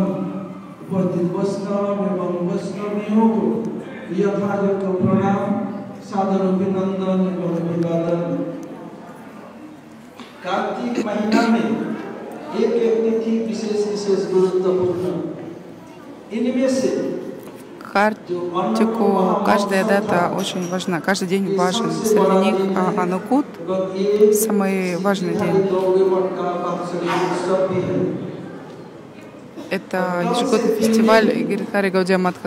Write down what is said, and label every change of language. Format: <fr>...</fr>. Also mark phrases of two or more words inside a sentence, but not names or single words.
<hi>उपस्थित वैष्णव एवं वैष्णवियों को यथायोग्य प्रणाम, सादर अभिनंदन एवं महीना में एक तिथि विशेष गुरुत्वपूर्ण इनमें से</hi> <ru>Каждая дата очень важна, каждый день важен. Среди них Анукут — самый важный день. Это ежегодный фестиваль Гиридхари Гаудия Матха.</ru>